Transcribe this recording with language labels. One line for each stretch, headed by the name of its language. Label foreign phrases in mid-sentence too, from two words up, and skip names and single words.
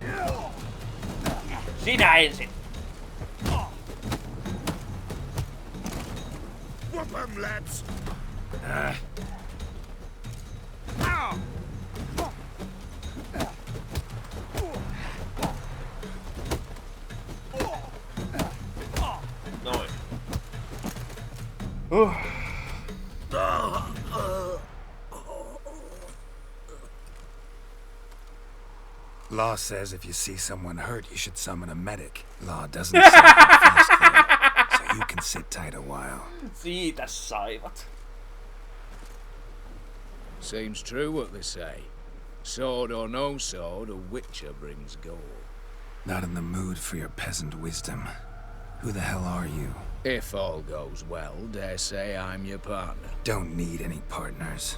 Finnish: Sinä ensin.
English: Whoop 'em, lads!
Finnish: Noin.
English: Law says if you see someone hurt, you should summon a medic. Law doesn't say that fast clear, so you can sit tight a while.
Finnish: Siitä saivat.
English: Seems true what they say. Sword or no sword, a witcher brings gold. Not in the mood for your peasant wisdom. Who the hell are you? If all goes well, dare say I'm your partner. Don't need any partners.